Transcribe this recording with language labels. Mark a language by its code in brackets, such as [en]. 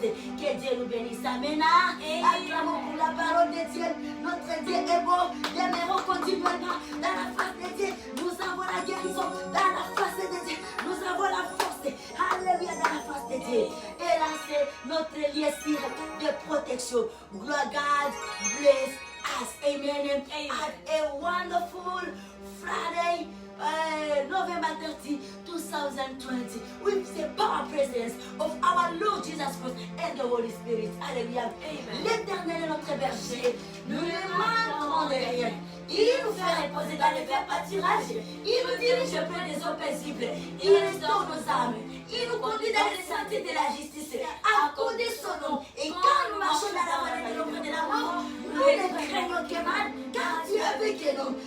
[fr] Que Dieu nous bénisse. Amen. Acclamons pour la parole de Dieu. Notre Dieu est beau. Demeurons continuellement dans la face de Dieu. Nous avons la guérison dans la face de Dieu. Nous avons la force. Alléluia, dans la face de Dieu. Et là, c'est notre lieu de protection. [en] God bless us. Amen. Have a wonderful Friday, November 30, 2020, with the power presence of our Lord Jesus Christ and the Holy Spirit. [fr] Alléluia. L'Éternel est notre berger. Nous ne manquerons de rien. Il nous fait reposer dans les verts pâturages. Il nous dirige près des eaux paisibles. Il restaure nos âmes. Il nous conduit dans les sentiers de la justice. À cause de son nom. Et quand nous marchons dans la vallée de l'ombre de la mort, nous ne craignons que mal, car tu es avec nous.